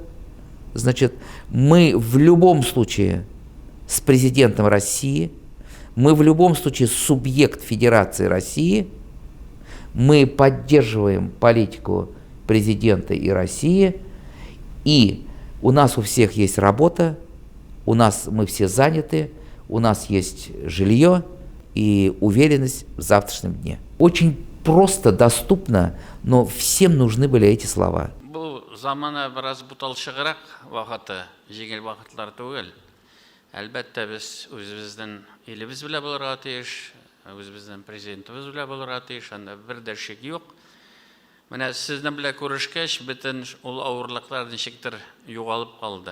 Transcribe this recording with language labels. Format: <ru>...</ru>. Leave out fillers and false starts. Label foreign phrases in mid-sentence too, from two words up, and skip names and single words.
<ru>Значит, мы в любом случае с президентом России, мы в любом случае субъект Федерации России, мы поддерживаем политику президента и России, и у нас у всех есть работа, мы все заняты, у нас есть жилье и уверенность в завтрашнем дне. Очень просто, доступно, но всем нужны были эти слова.</ru> <tt>Замана biraz буталшыграк вакыты, җиңел вакытлар түгел. Әлбәттә без үзебезнең илебез белән булырга тиеш, үзебезнең президентыбыз белән булырга тиеш, анда бер дә шик юк. Менә сезнең белән күрешкәч, бөтен ул авырлыклар ничектер югалып калды.</tt>